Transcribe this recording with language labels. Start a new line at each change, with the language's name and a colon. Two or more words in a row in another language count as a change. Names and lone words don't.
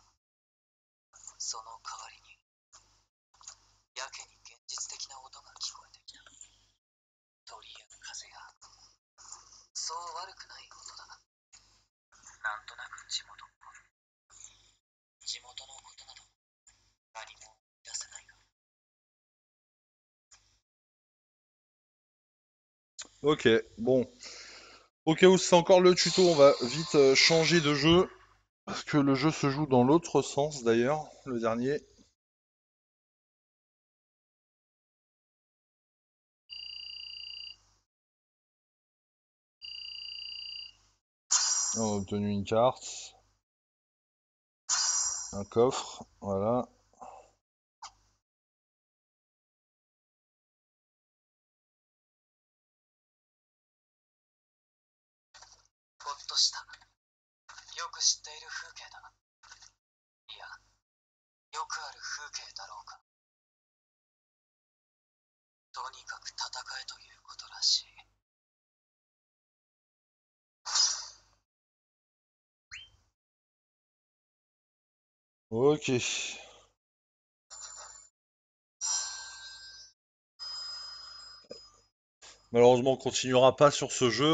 Japanese: その代わりに、やけに現実的な音が聞こえてきた。鳥や風が、そう悪くない音だ。なんとなく地元っぽい。地元のことなど、何も出せないが。
French: Ok, bon. Au cas où c'est encore le tuto, on va vite changer de jeu. Parce que le jeu se joue dans l'autre sens d'ailleurs, le dernier. On a obtenu une carte, un coffre, voilà.
Japanese: ほっとした。よく知っている風景だ。いや、よくある風景だろうか。とにかく戦えということらしい。
French: Ok. Malheureusement, on continuera pas sur ce jeu.